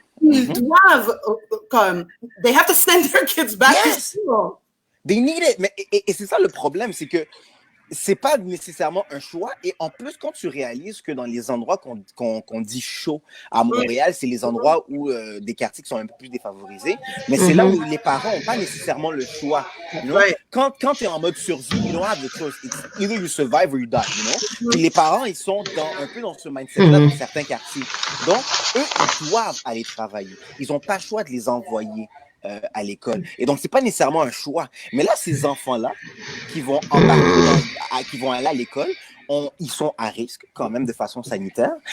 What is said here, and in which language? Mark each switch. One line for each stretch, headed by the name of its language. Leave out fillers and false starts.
French: Ils doivent,
English: they have to send their kids back to school. They need it.
French: Mais, et c'est ça le problème, c'est que c'est pas nécessairement un choix. Et en plus, quand tu réalises que dans les endroits qu'on dit chaud à Montréal, c'est les endroits où des quartiers qui sont un peu plus défavorisés, mais c'est là où les parents n'ont pas nécessairement le choix. Quand tu es en mode survie,
English: you don't have the choice. It's either you survive or you die.
French: Puis les parents, ils sont un peu dans ce mindset-là dans certains quartiers. Donc, eux, ils doivent aller travailler. Ils n'ont pas le choix de les envoyer à l'école. Et donc, c'est pas nécessairement un choix. Mais là, ces enfants-là qui vont qui vont aller à l'école, ils sont à risque quand même de façon sanitaire.